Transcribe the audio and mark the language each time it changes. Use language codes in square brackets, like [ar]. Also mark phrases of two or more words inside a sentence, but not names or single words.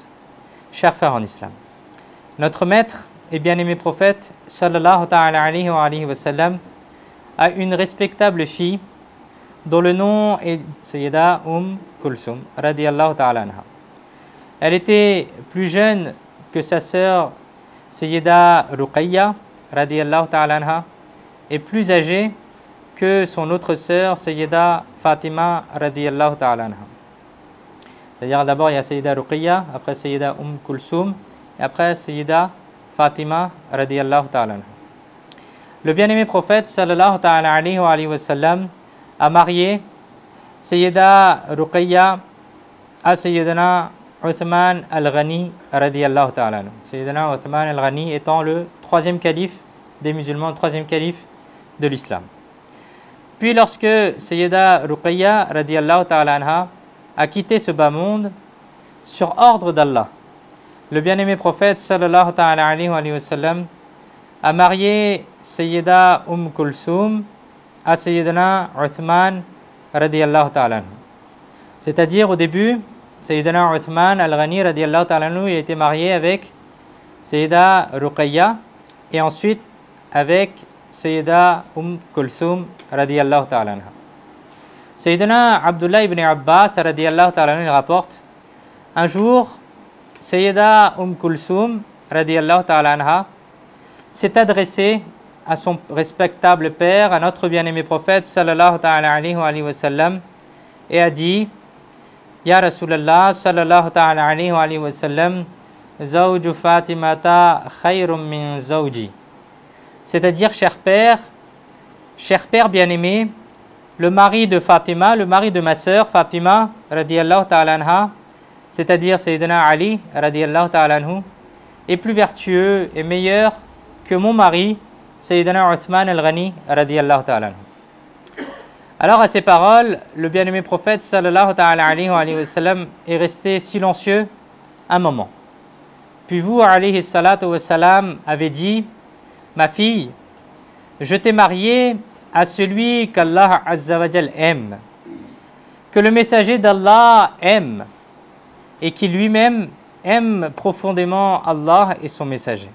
[fr] Chers frères en islam, notre maître et bien-aimé prophète, [ar] صلى الله تعالى عليه وسلم, [fr] a une respectable fille dont le nom est Sayyida Kulthum, [ar] رضي الله تعالى عنها. [fr] Elle était plus jeune que sa sœur Sayyida Ruqayya, [ar] رضي الله تعالى عنها, [fr] et plus âgée que son autre sœur, Sayyida Fatima, [ar] رضي الله تعالى عنها. [fr] C'est-à-dire d'abord il y a Sayyida Ruqayya, après Sayyida Kulthum, et après Sayyida Fatima [ar] رضي الله تعالى عنها. [fr] Le bien-aimé prophète [ar] صلى الله تعالى عليه وسلم [fr] a marié Sayyida Ruqayya à Sayyidina Uthman al-Ghani [ar] رضي الله تعالى عنه. [fr] Sayyidina Uthman al-Ghani étant le troisième calife des musulmans, le troisième calife de l'islam. Puis lorsque Sayyida Ruqayya [ar] رضي الله تعالى عنها [fr] a quitté ce bas monde sur ordre d'Allah, le bien-aimé prophète [ar] صلى الله تعالى عليه وسلم [fr] a marié Sayyida Kulthum à Sayyidina Uthman [ar] رضي الله تعالى عنه. [fr] C'est-à-dire au début, Sayyidina Uthman al-Ghani [ar] رضي الله تعالى عنه, [fr] il a été marié avec Sayyida Ruqayya et ensuite avec Sayyida Kulthum [ar] رضي الله تعالى عنها. [fr] Sayyidina Abdullah ibn Abbas [ar] رضي الله تعالى عنه [fr] rapporte un jour, Sayyida Kulthum [ar] رضي الله تعالى عنها [fr] s'est adressée à son respectable père, à notre bien-aimé prophète [ar] صلى الله تعالى عليه وسلم, [fr] et a dit: [ar] يا رسول الله صلى الله تعالى عليه وسلم، زوج فاطمة خير من زوجي. [fr] C'est-à-dire, cher père bien-aimé, le mari de Fatima, le mari de ma sœur Fatima [ar] رضي الله تعالى عنها, [fr] c'est-à-dire Sayyidina Ali [ar] رضي الله تعالى عنه, [fr] est plus vertueux et meilleur que mon mari Sayyidina Uthman al-Ghani [ar] رضي الله تعالى عنه. [fr] Alors à ces paroles, le bien-aimé prophète [ar] صلى الله تعالى عليه وسلم [fr] est resté silencieux un moment. Puis vous, [ar] عليه الصلاة والسلام, [fr] avez dit: ma fille, je t'ai mariée à celui qu'Allah [ar] عز وجل [fr] aime, que le messager d'Allah aime, et qui lui-même aime profondément Allah et son messager.